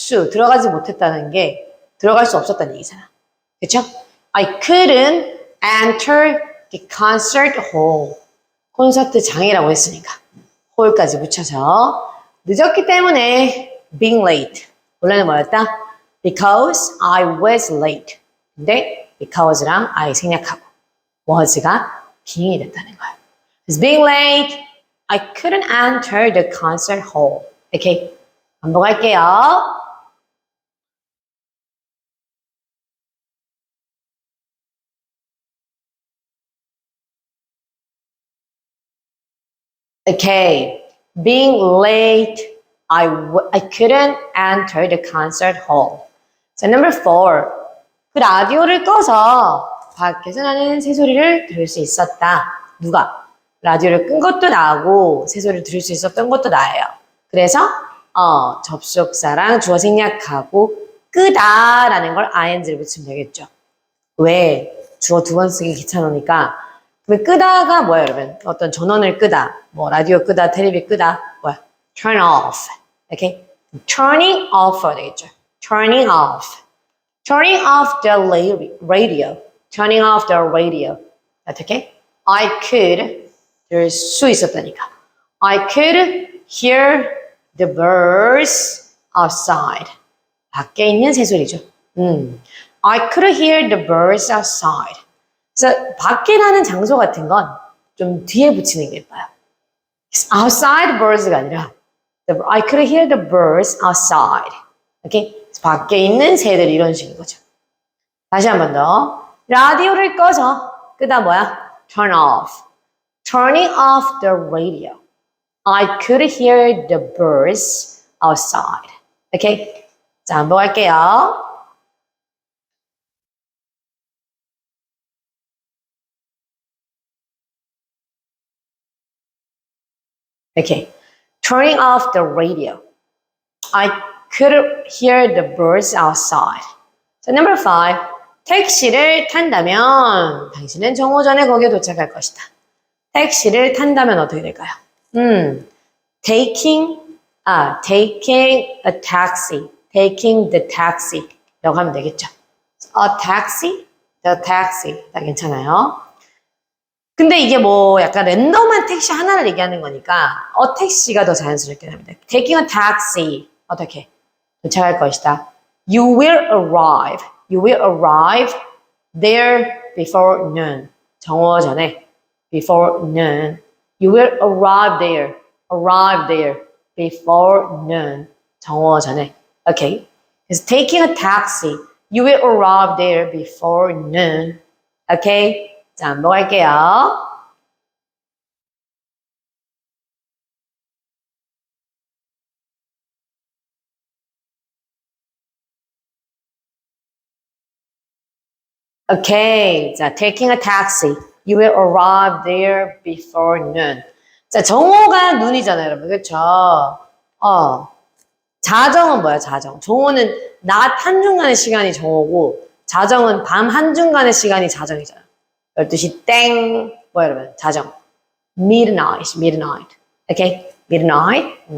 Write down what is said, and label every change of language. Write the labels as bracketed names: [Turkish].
[Korean] 들어가지 못했다는 게 들어갈 수 없었다는 얘기잖아. 그렇죠? [English] I couldn't enter the concert hall. [Korean] 콘서트장이라고 했으니까 hall까지 붙여서 늦었기 때문에 being late. 원래는 뭐였다? [English] Because I was late. [Korean] 근데 because랑 I 생략하고 was가 being이 됐다는 거예요. [English] It's being late. I couldn't enter the concert hall. [Korean] Okay. 반복할게요. [English] Okay. Being late, I couldn't enter the concert hall. 자, number four. [Korean] 그 라디오를 꺼서 밖에서 나는 새소리를 들을 수 있었다. 누가? 라디오를 끈 것도 나고 새소리를 들을 수 있었던 것도 나예요. 그래서 접속사랑 주어 생략하고 끄다라는 걸 ing를 붙이면 되겠죠. 왜? 주어 두 번 쓰기 귀찮으니까. 그럼 끄다가 뭐야, 여러분? 어떤 전원을 끄다, 뭐 라디오 끄다, 텔레비 끄다, 뭐야? Turn off. 이렇게 turning off 되겠죠. [English] Turning off. Turning off the radio. Turning off the radio. 어떻게? [Korean] I could 들을 수 있었다니까. [English] I could hear the birds outside. [Korean] 밖에 있는 새소리죠. [English] I could hear the birds outside. [Korean] 그래서 밖이라는 장소 같은 건 좀 뒤에 붙이는 게 예뻐요. [English] outside birds가 아니라 I could hear the birds outside. [Korean] 오케이? 밖에 있는 새들 이런 식인 거죠. 다시 한 번 더. 라디오를 꺼서 끄다 뭐야? [English] Turn off. Turning off the radio. I could hear the birds outside. [Korean] 오케이? 자, 한번 할게요. [English] Okay. Turning off the radio. I could hear the birds outside. So number five. [Korean] 택시를 탄다면 당신은 정오 전에 거기에 도착할 것이다. 택시를 탄다면 어떻게 될까요? [English] taking a taxi. taking the taxi [Korean] 라고 하면 되겠죠. [English] A taxi [Korean] the taxi. 다 괜찮아요. 근데 이게 뭐 약간 랜덤한 택시 하나를 얘기하는 거니까 택시가 더 자연스럽게 합니다. [English] Taking a taxi. 어떻게? [Korean] 도착할 것이다. [English] You will arrive. You will arrive there before noon. [Korean] 정오 전에. [English] Before noon. You will arrive there. Arrive there before noon. [Korean] 정오 전에. [English] Okay. It's taking a taxi. You will arrive there before noon. [Korean] Okay. 자, 넘어갈게요. [English] Okay. 자, taking a taxi. You will arrive there before noon. [Korean] 자, 정오가 눈이잖아요, 여러분. 그렇죠? 자정은 뭐야, 자정? 정오는 낮 한중간의 시간이 정오고, 자정은 밤 한중간의 시간이 자정이잖아. 12시 땡. 뭐야, 여러분? 자정. Midnight, midnight. Okay? Midnight.